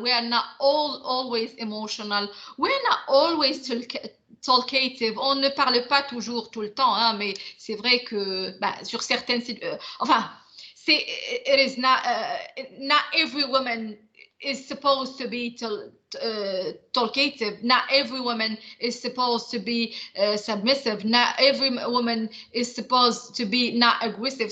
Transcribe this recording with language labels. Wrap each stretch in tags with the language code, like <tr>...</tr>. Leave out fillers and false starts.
<en>We are not always emotional. We're not always talkative.</en> <fr>On ne parle pas toujours tout le temps, hein, mais c'est vrai que sur certaines enfin,</fr> <en>it is not every woman is supposed to be talkative. Not every woman is supposed to be submissive. Not every woman is supposed to be not aggressive.</en>